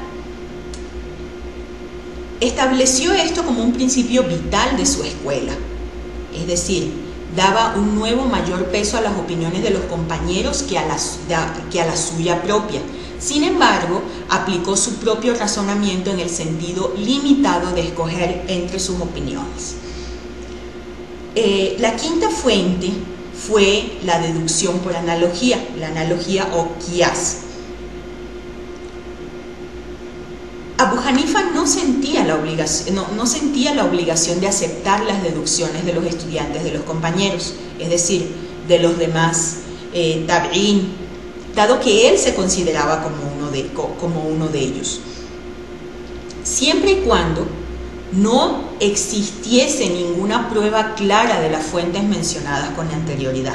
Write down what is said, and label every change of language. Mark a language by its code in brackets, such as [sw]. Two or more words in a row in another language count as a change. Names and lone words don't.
[es] Estableció esto como un principio vital de su escuela, es decir, daba un nuevo mayor peso a las opiniones de los compañeros que a la suya propia. Sin embargo, aplicó su propio razonamiento en el sentido limitado de escoger entre sus opiniones. La quinta fuente fue la deducción por analogía, la analogía o qiyas. Abu Hanifa no sentía la obligación de aceptar las deducciones de los estudiantes, de los compañeros, es decir, de los demás tabi'in, dado que él se consideraba como uno de ellos. Siempre y cuando no existiese ninguna prueba clara de las fuentes mencionadas con anterioridad.